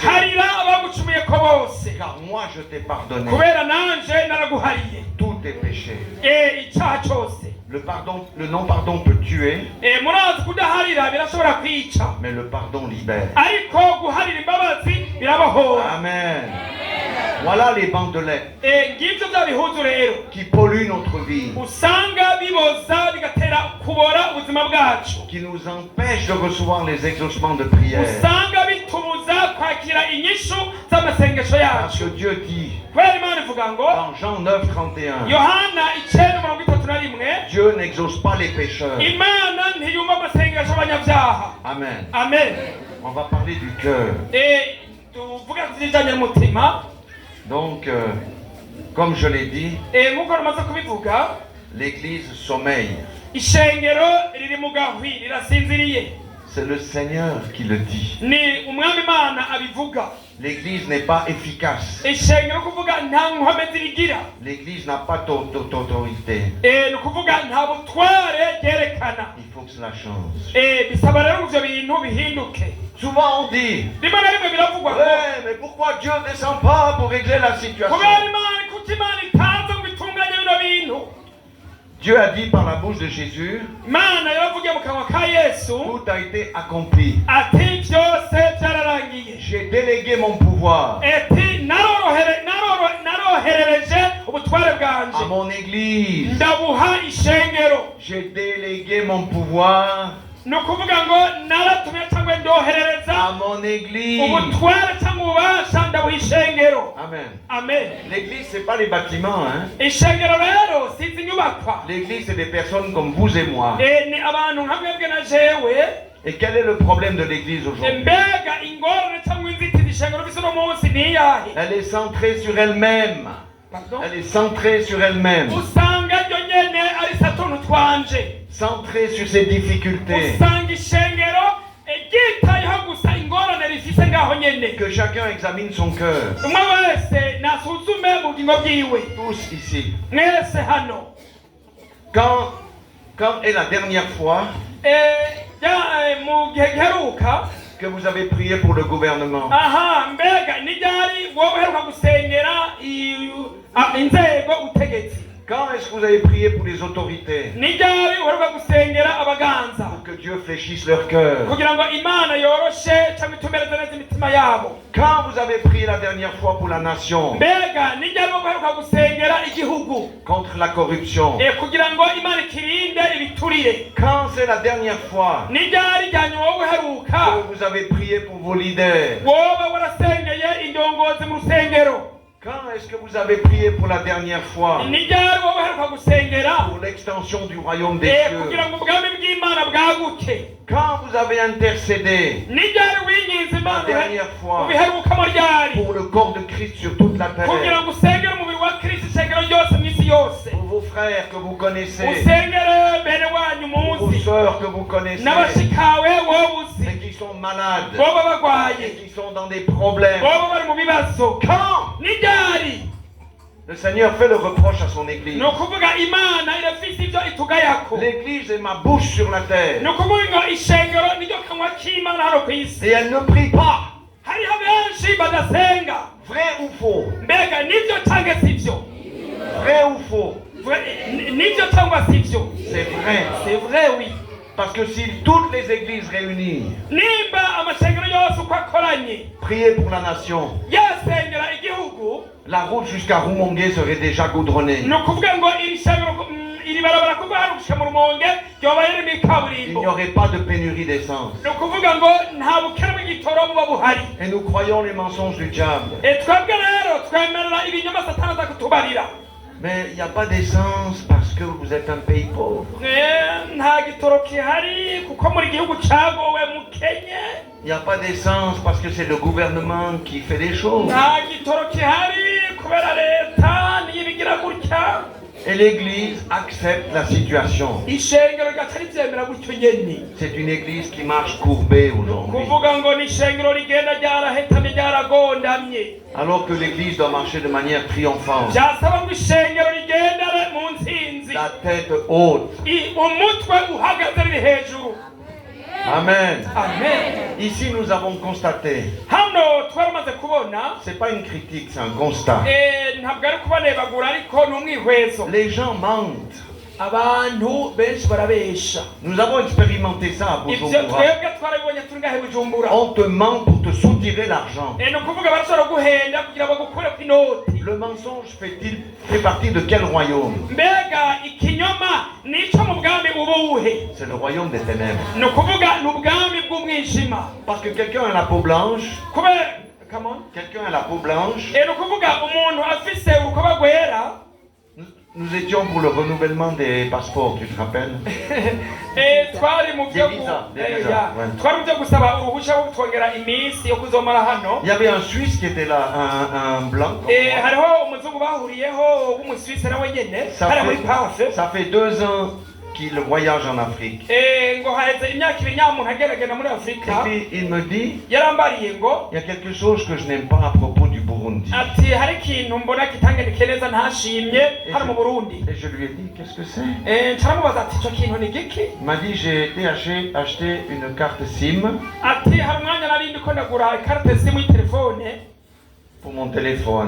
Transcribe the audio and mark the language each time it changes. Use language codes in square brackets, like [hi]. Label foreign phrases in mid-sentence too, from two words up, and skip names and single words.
[rn] harira abagucumuyeko bose, [fr] Car moi je t'ai pardonné [rn] kubera nanje naraguhariye [fr] tous tes péchés. [rn] icyaha cyose. [fr] Le non-pardon peut tuer, [rn] murazi kudaharira birashobora kwica, [fr] mais le pardon libère. [rn] ariko guharira imbabazi birabohora. [fr] Amen. Voilà les bandelettes [rn] ngivyo vya bihuzu rero [fr] qui polluent notre vie, [rn] usanga biboza bigatera kubora ubuzima bwacu, [fr] qui nous empêchent de recevoir les exaucements de prière. [rn] usanga bitubuza kwakira inyishu z'amasengesho [fr] Parce que [rn] yacu. [fr] Dieu dit [rn] kubera imana ivuga ngo [fr] dans Jean 9:31, [rn] yohana 9:31, [fr] Dieu n'exauce pas les pécheurs. [rn] imana ntiyumva amasengesho y'abanyabyaha. [fr] Amen. [rn] Amen. [fr] On va parler du cœur. [rn] tuvuga ku kijanye n'umutima. [fr] Donc, comme je l'ai dit, [rn] nk'uko namaze kubivuga, [fr] l'Église sommeille. [rn] ishengero riri mu gahwi rirasinziriye. [fr] C'est le Seigneur qui le dit. [rn] ni umwami imana abivuga. [fr] L'Église n'est pas efficace. [rn] ishengero kuvuga nta nkomezi rigira. [fr] L'Église n'a pas d'autorité. [rn] ni ukuvuga nta butware ryerekana. [fr] Il faut que cela change. [rn] bisaba rero ivyo bintu bihinduke. [fr] Souvent on dit, [rn] rimwe na rimwe biravugwa ngo [fr] ouais, mais pourquoi Dieu ne descend pas pour régler la situation? [rn] kubera imana kuki imana itaza ngo itunganye bino bintu. [fr] Dieu a dit par la bouche de Jésus, [rn] imana yaravugiye mu kanwa ka yesu [fr] tout a été accompli. [rn] ati byose byararangiye. [fr] J'ai délégué mon pouvoir [rn] ati naroherereje ubutware [fr] à [rn] bwanje [fr] mon Église. [rn] ndabuha ishengero. [fr] J'ai délégué mon pouvoir [rn] ni ukuvuga ngo naratumye cyangwa ndoherereza [fr] à mon Église. [rn] ubutware cyangwa ububasha ndabuha ishengero. [fr] Amen. [rn] Amen. [fr] L'Église, c'est pas les bâtiments, hein. [rn] ishengero rero si izi nyubakwa. [fr] L'Église, c'est des personnes comme vous et moi. [rn] ni abantu nka mwebwe na jewe. [fr] Et quel est le problème de l'Église aujourd'hui? [rn] mbega ingorane cyangwa inzitizi ishengero bisa uno munsi ni iyahe? [fr] Elle est centrée sur elle-même. Pardon? Elle est centrée sur elle-même. [rn] usanga ryo nyene ari satuntu twanje. [fr] Centrée sur ses difficultés. [rn] usanga ishengero ryitayeho gusa ingorane rifise ngaho nyene. [fr] Que chacun examine son cœur. [rn] umwe wese nasuzume mu bugingo bwiwe. [fr] Tous ici. [rn] mwese hano. [fr] Quand est la dernière fois [rn] mu gihe giheruka [fr] que vous avez prié pour le gouvernement? [rn] mbega ni ryari wowe uheruka gusengera inzego utegetsi? [fr] Quand est-ce que vous avez prié pour les autorités? [rn] ni ryari uheruka gusengera abaganza [fr] Pour que Dieu fléchisse leur cœur. [rn] kugira ngo imana yoroshe cyangwa itumereze neza imitima yabo? [fr] Quand vous avez prié la dernière fois pour la nation [rn] mbega ni ryari wowe uheruka gusengera igihugu [fr] contre la corruption? [rn] kugira ngo imana ikirinde ibiturire? [fr] Quand c'est la dernière fois [rn] ni ryari ryanyuma wowe uheruka [fr] que vous avez prié pour vos leaders? [rn] wowe warasengeye indongozi mu rusengero? [fr] Quand est-ce que vous avez prié pour la dernière fois [rn] ni ryari wowe uheruka gusengera [fr] pour l'extension du royaume des [rn] kugira [fr] cieux? [rn] ngo ubwami bw'imana bwaguke? [fr] Quand vous avez intercédé [rn] ni ryari winginze [fr] la [rn] imana [fr] dernière fois [rn] ubiherukamo ryari [fr] pour le corps de Christ sur toute la [rn] kugira [fr] terre? [rn] ngo usengere umubiri wa kristo ishengero ryose mu isi yose? [fr] Pour vos frères que vous connaissez, [rn] usengere bene wanyu [fr] pour vos [rn] muzi [fr] sœurs que vous connaissez, [rn] n'abashikawe wowe uzi [fr] et qui sont malades, [rn] boba [fr] et [rn] bagwaye [fr] qui sont dans des problèmes. [rn] boba bari mu bibazo. [fr] Quand [rn] ni ryari [fr] Le Seigneur fait le reproche à son Église. [rn] ni ukuvuga imana irafise ibyo itugayako. [fr] L'Église est ma bouche sur la terre. [rn] ni ukuvuga ngo ishengero niryo kanwa k'imana hano ku isi. [fr] Et elle ne prie pas. [rn] hariho benshi badasenga. [fr] Vrai ou faux? [rn] mbega nibyo cyangwa si byo? [fr] Vrai ou faux? [rn] nibyo cyangwa si byo? [fr] C'est vrai. c'est vrai, oui. Parce que si toutes les églises réunies [rn] nimba amashengero yose uko akoranye [fr] priaient pour la nation, [rn] yasengera igihugu, [fr] la route jusqu'à Rumongue serait déjà goudronnée. [rn] ni ukuvuga ngo iri barabara kuva hano gushika mu Rumonge ryoba ririmo [fr] Il [rn] ikaburimbo. [fr] n'y aurait pas de pénurie d'essence. [rn] ni ukuvuga ngo nta bukene bw'igitoro buba buhari. [fr] Et nous croyons les mensonges du diable. [rn] twebwe rero twemerera ibinyoma satani aza kutubarira. [fr] Mais il n'y a pas d'essence parce que vous êtes un pays pauvre. [rn] nta gitoro kihari kuko muri gihugu cyagowe mukenye. [fr] Il n'y a pas d'essence parce que c'est le gouvernement qui fait les choses. [rn] nta gitoro kihari kubera leta niyo ibigira gutya. [fr] Et l'Église accepte la situation. [rn] ishengero rigatari ryemera gutyo nyene. [fr] C'est une Église qui marche courbée aujourd'hui. [rn] kuvuga ngo ni ishengero rigenda ryarahetamye ryaragondamye. [fr] Alors que l'Église doit marcher de manière triomphante. [rn] byasaba ngo ishengero rigendere mu ntsinzi. [fr] La tête haute. [rn] umutwe uhagaze riri hejuru. [fr] Amen. [rn] amen. [fr] Ici nous avons constaté. [rn] hano twaramaze kubona. [fr] C'est pas une critique, c'est un constat. [rn] ntabwo ari kubanebagura ariko ni umwihwezo. [fr] Les gens mentent. [rn] abantu benshi barabesha. [fr] Nous avons expérimenté ça à [rn] ibyo [fr] Bujumbura. [rn] twebwe twarabibonye turi ngahe Bujumbura. [fr] On te ment pour te soutirer l'argent. [rn] ni ukuvuga barashobora guhenda kugira ngo bagukure ku inoti. [fr] Le mensonge fait partie de quel royaume? [rn] mbega ikinyoma ni icyo mu bwami ubuhe? [fr] C'est le royaume des ténèbres. [rn] ni ukuvuga ni ubwami bw'umwijima. [fr] Parce que quelqu'un a la peau blanche. [rn] kubera [en] come on. [fr] Quelqu'un a la peau blanche. [rn] ni ukuvuga umuntu afise urukoba rwera. [fr] Nous étions pour le renouvellement des passeports, tu te rappelles? [rn] twari mu byo [fr] Des visas, ouais. [rn] twari mu byo gusaba uruhushya rwo kutwongera iminsi yo kuzomara hano. [fr] Il y avait un Suisse qui était là, un blanc. [rn] hariho umuzungu bahuriyeho w'umuswisi nawe nyene hariya muri pafe. [fr] Ça fait 2 ans qu'il voyage en Afrique. [rn] ngo haheze imyaka ibiri nyamuntu ageragenda muri afurika. [fr] Et puis il me dit, [rn] yarambariye ngo [fr] il y a quelque chose que je n'aime pas à propos du Burundi. [rn] ati hari ikintu mbona kitangendeke neza ntashimye hano mu Burundi. [fr] Et je lui ai dit, qu'est-ce que c'est? [rn] ncaramubaza ati icyo kintu ni giki? [fr] Il m'a dit, j'ai été acheter une carte SIM [rn] ati hari umwanya nari ndiko ndagura ikarita simu y'itelefone [fr] pour mon téléphone.